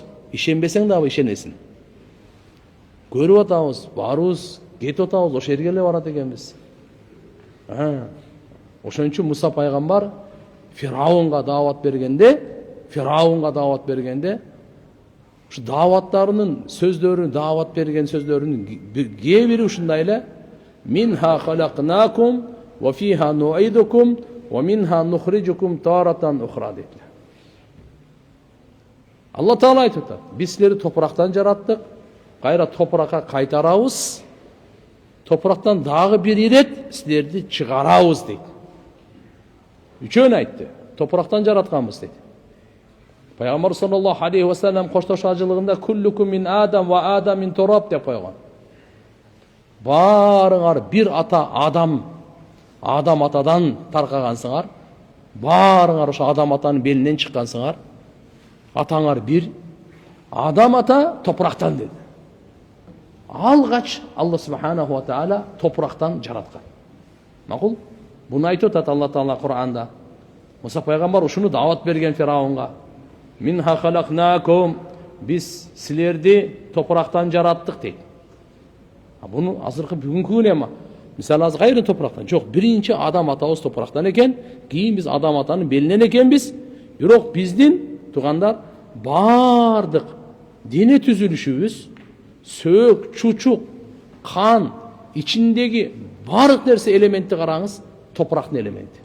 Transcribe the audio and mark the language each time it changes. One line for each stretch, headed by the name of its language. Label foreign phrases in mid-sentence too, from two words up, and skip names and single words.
Kyrgyz: Ишенбесең дагы ишенесиң. Көрүп атабыз, баарыбыз кетип атабыз, ошол жерге эле барат экенбиз. Ошон үчүн Муса пайгамбар Фираунга даават бергенде, ушу дааваттарынын сөздөрүн, даават берген сөздөрүнүн кээ бири ушундай эле:
Arabic: منها خلقناكم وفيها نعيدكم ومنها نخرجكم تارة أخرى дейт.
Kyrgyz: Алла Таала айтып атат: биз силерди топурактан жараттык, кайра топуракка кайтарабыз, топурактан дагы бир ирет силерди чыгарабыз дейт. Үчөөнү айтты. Топурактан жаратканбыз дейт. Пайгамбар
Arabic: صلى الله عليه وسلم
Kyrgyz: коштошуу ажылыгында
Arabic: كلكم من آدم وآدم من تراب
Kyrgyz: деп койгон. Баарыңар бир ата адам атадан таркагансыңар. Баарыңар ошо адам атанын белинен чыккансыңар. Атаңар бир, адам ата топурактан dedi. Алгач Алла
Arabic: سبحانه وتعالى
Kyrgyz: топурактан жараткан. Макул? Буну айтып атат Алла Таала Кур'анда. Муса пайгамбар ушуну даават берген Фираунга.
Arabic: منها خلقناكم,
Kyrgyz: биз силерди топурактан жараттык дейт. Буну азыркы бүгүнкү күнү эми мисалы азыр кайры топурактан жок, биринчи адам атабыз топурактан экен, кийин биз адам атанын белинен экенбиз. Бирок биздин тугандар бардык дене түзүлүшүбүз, сөөк, чучук, кан, ичиндеги бардык нерсе элементти караңыз, топурактын элементи.